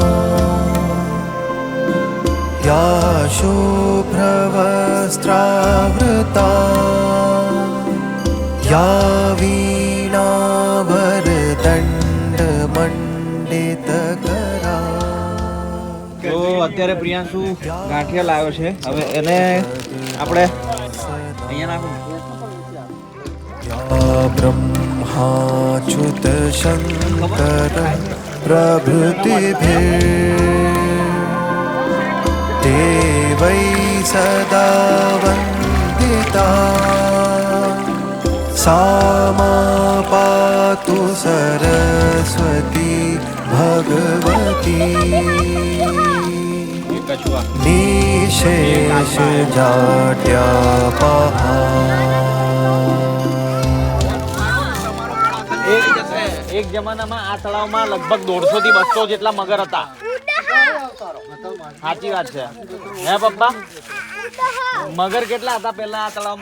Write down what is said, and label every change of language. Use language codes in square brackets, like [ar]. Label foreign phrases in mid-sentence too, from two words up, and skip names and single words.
[sa] या शुभ्रवस्त्रावृता या वीणावरदण्डमण्डितकरा। [gu] તો અત્યારે પ્રિયાંશુ ગાંઠિયા લાવ્યો છે। હવે એને આપણે અહીંયા નાખો। [sa] ब्रह्माच्युत शंकर प्रभृतिभिः देवै सदा वन्दिता सा मा पातु सरस्वती भगवती निशेष जाड्यापहा। [gu] એક જમાનામાં આ તળાવમાં લગભગ 150 થી 200 જેટલા મગર હતા। સાચી વાત છે હે પપ્પા? મગર કેટલા હતા પહેલા આ તળાવમાં?